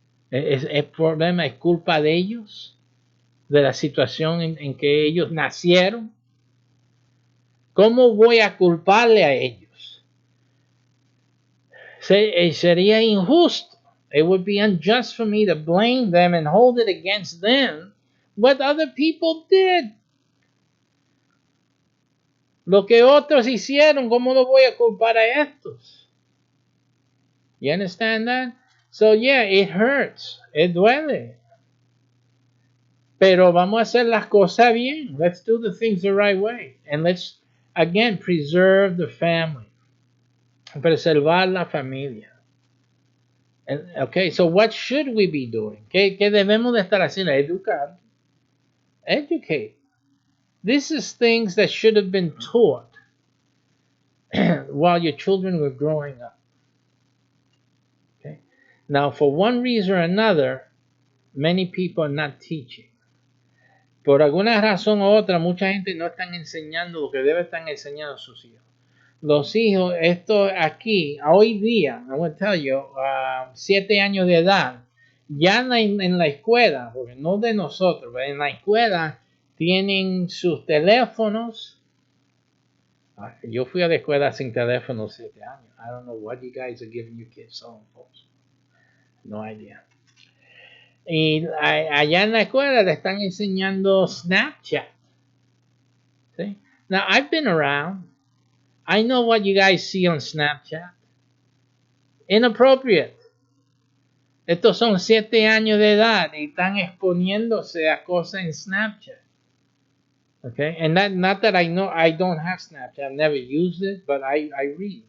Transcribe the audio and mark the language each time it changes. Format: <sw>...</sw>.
<es>¿Es el problema, es culpa de ellos? ¿De la situación en que ellos nacieron? ¿Cómo voy a culparle a ellos? Sería injusto.</es> <en>It would be unjust for me to blame them and hold it against them what other people did.</en> <es>Lo que otros hicieron, ¿cómo lo voy a culpar a estos?</es> <en>You understand that? So yeah, it hurts. It</en> <es>duele. Pero vamos a hacer las cosas bien.</es> <en>Let's do the things the right way. And let's, again, preserve the family.</en> <es>Preservar la familia.</es> <en>Okay, so what should we be doing?</en> <es>¿Qué debemos de estar haciendo? Educar. Educate.</es> <en>This is things that should have been taught while your children were growing up. Okay. Now, for one reason or another, many people are not teaching.</en> <es>Por alguna razón u otra, mucha gente no están enseñando lo que debe estar enseñando a sus hijos. Los hijos, esto aquí, hoy día,</es> <en>I want to tell you,</en> <es>7 años de edad, ya en la escuela, porque no de nosotros, pero en la escuela tienen sus teléfonos. Yo fui a la escuela sin teléfono 7 años.</es> <en>I don't know what you guys are giving your kids home, folks. No idea.</en> <es>Y allá en la escuela le están enseñando Snapchat.</es> <en>¿Sí? Now, I've been around. I know what you guys see on Snapchat. Inappropriate.</en> <es>Estos son 7 años de edad y están exponiéndose a cosas en Snapchat.</es> <en>Okay, and not that I know, I don't have Snapchat. I've never used it, but I read.</en>